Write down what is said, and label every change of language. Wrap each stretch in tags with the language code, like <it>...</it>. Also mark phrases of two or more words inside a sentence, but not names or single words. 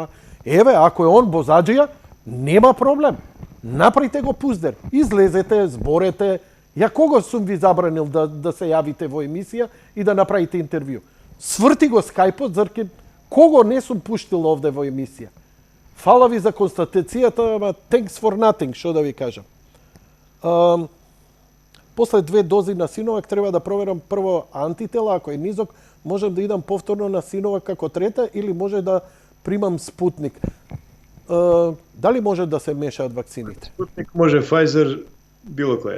<mk>Еве, ако е он бозаджија, нема проблем. Направите го пуздер. Излезете, зборете. Ја кого сум ви забранил да се јавите во емисија и да направите интервју? Сврти го скајпот, зарке кого не сум пуштил овде во емисија? Фала ви за констатацијата, ама</mk> <en>thanks for nothing,</en> <mk>што да ви кажам. После 2 дози на Синовак треба да проверам прво антитела, ако е низок, можам да идам повторно на Синовак како трета или може да примам Спутник. Дали може да се мешаат вакцините? Спутник може, Pfizer, било која.</mk>